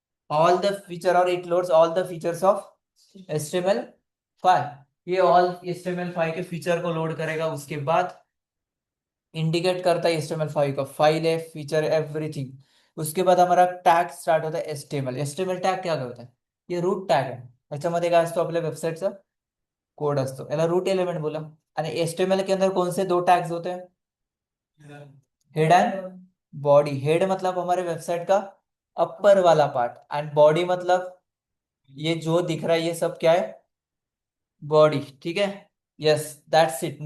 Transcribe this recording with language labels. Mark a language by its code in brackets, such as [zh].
[en] All the feature और it loads all the features of HTML5। [hi] ये all HTML5 के feature को load करेगा। उसके बाद इंडिकेट करता है HTML5 का फाइल है फीचर एवरीथिंग। उसके बाद हमारा टॅग स्टार्ट होता है H T M L tag क्या करता है? [mr] ये रूट टॅग आहे. याच्यामध्ये काय असतो आपल्या वेबसाईटचा कोड असतो, याला रूट एलिमेंट बोला. [hi] आणि HTML के अंदर कौन से दो टैग्स होते हैं? Head and body. हेड मतलब हमारे वेबसाइट का अपर वाला पार्ट, एंड बॉडी मतलब ये जो दिख रहा है ये सब क्या है? बॉडी. ठीक है. [en] Yes, that's it.